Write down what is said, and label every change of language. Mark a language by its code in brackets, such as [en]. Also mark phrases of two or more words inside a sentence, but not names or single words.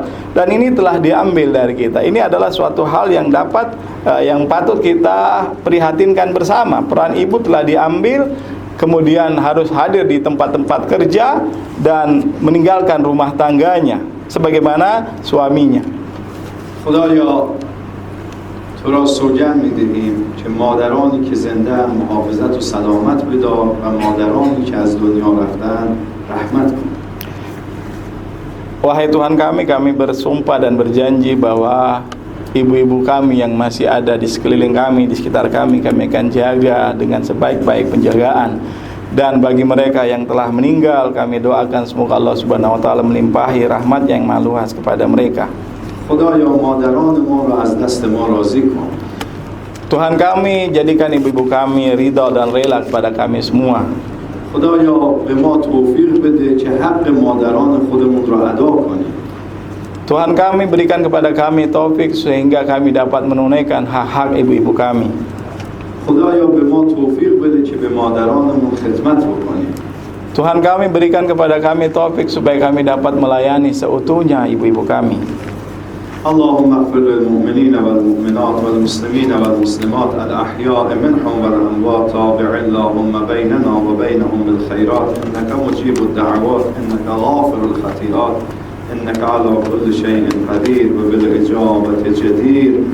[id] Dan ini telah diambil dari kita. Ini adalah suatu hal yang yang patut kita prihatinkan bersama. Peran ibu telah diambil, kemudian harus hadir di tempat-tempat kerja dan meninggalkan rumah tangganya sebagaimana suaminya. [fa] خدایا تو را سوگند می‌دهیم که مادرانی که زنده محافظت و سلامت بدار و مادرانی که از دنیا رفتند رحمت کن. [id] Wahai Tuhan kami bersumpah dan berjanji bahwa ibu-ibu kami yang masih ada di sekeliling kami, di sekitar kami akan jaga dengan sebaik-baik penjagaan. Dan bagi mereka yang telah meninggal, kami doakan semoga Allah [ar] سبحانه وتعالى [id] melimpahi rahmat yang maha luas kepada mereka. [fa] خدایا مادران ما را از دست ما راضی کن. [id] Tuhan kami, jadikan ibu-ibu kami ridha dan rela kepada kami semua. [fa] خدایا به ما توفیق بده که حق مادران خودمون را ادا کنیم. [id] Tuhan kami, berikan kepada kami taufik sehingga kami dapat menunaikan hak-hak ibu-ibu kami. [fa] خدایا به ما توفیق بده که به مادرانمون خدمت بکنیم. [id] Tuhan kami, berikan kepada kami taufik supaya kami dapat melayani seutuhnya ibu-ibu kami. [ar] اللهم اغفر للمؤمنين والمؤمنات والمسلمين والمسلمات الأحياء منهم والأموات تابع اللهم بيننا وبينهم بالخيرات إنك مجيب الدعوات إنك غافر الخطيئات إنك على كل شيء قدير وبالإجابة جدير.